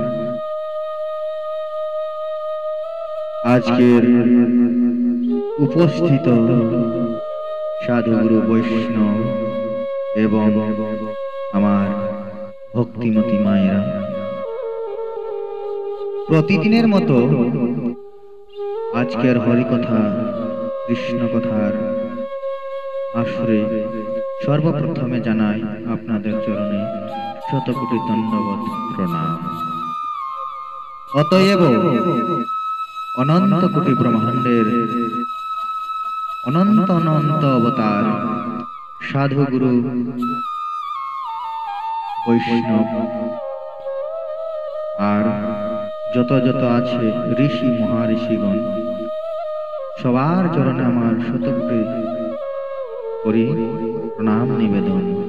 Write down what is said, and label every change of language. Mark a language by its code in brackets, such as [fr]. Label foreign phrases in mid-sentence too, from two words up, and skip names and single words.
[bn] আজকের উপস্থিত সাধুগুরু বৈষ্ণব এবং আমার ভক্তিমতী মায়েরা প্রতিদিনের মতো আজকের হরিকথা কৃষ্ণ কথার আশ্রয়ে সর্বপ্রথমে জানাই আপনাদের চরণে শতকোটি দণ্ডবৎ প্রণাম। অতএব অনন্ত কোটি ব্রহ্মাণ্ডের অনন্ত অনন্ত অবতার সাধুগুরু বৈষ্ণব আর যত যত আছে ঋষি মহাঋষিগণ সবার চরণে আমার শতকোটি করি প্রণাম নিবেদন।